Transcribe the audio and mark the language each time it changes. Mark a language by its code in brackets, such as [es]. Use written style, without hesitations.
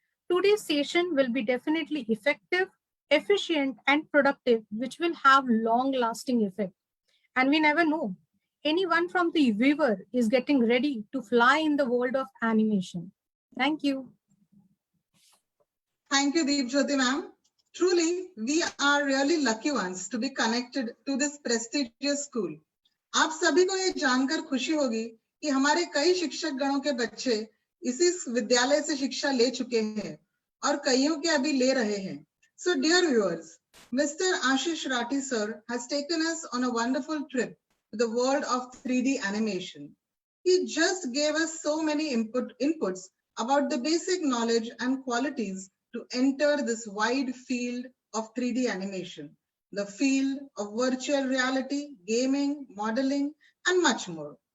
[en] Today's session will be definitely effective, efficient, and productive, which will have long-lasting effect. And we never know. Anyone from the viewer is getting ready to fly in the world of animation. Thank you. Thank you, Deepjyoti ma'am. Truly, we are really lucky ones to be connected to this prestigious school. [hi] आप सभी को ये जानकर खुशी होगी कि हमारे कई शिक्षक गणों के बच्चे इसी विद्यालय से शिक्षा ले चुके हैं और कईयों के अभी ले रहे हैं. [en] So dear viewers, Mr. Ashish Rathi sir has taken us on a wonderful trip to the world of 3D animation. He just gave us so many inputs about the basic knowledge and qualities to enter this wide field of 3D animation, the field of virtual reality, gaming, modeling, and much more.